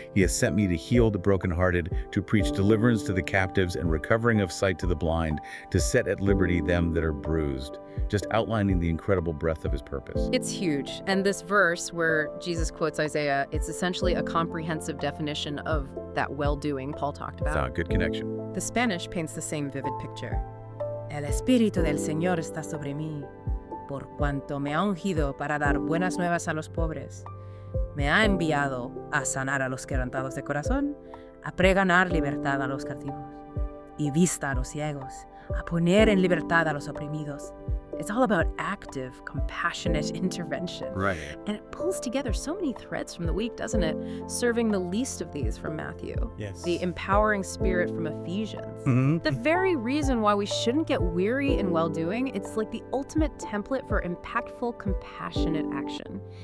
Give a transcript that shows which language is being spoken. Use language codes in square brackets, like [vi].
[en] He has sent me to heal the brokenhearted, to preach deliverance to the captives and recovering of sight to the blind, to set at liberty them that are bruised. Just outlining the incredible breadth of his purpose. It's huge. And this verse where Jesus quotes Isaiah, it's essentially a comprehensive definition of that well-doing Paul talked about. Good connection. The Spanish paints the same vivid picture. [es] El Espíritu del Señor está sobre mí, por cuanto me ha ungido para dar buenas nuevas a los pobres. Me ha enviado a sanar a los quebrantados de corazón, a pregonar libertad a los cautivos y vista a los ciegos, a poner en libertad a los oprimidos. [en] It's all about active, compassionate intervention. Right. And it pulls together so many threads from the week, doesn't it? Serving the least of these from Matthew. Yes. The empowering spirit from Ephesians. The very reason why we shouldn't get weary in well-doing, it's like the ultimate template for impactful, compassionate action.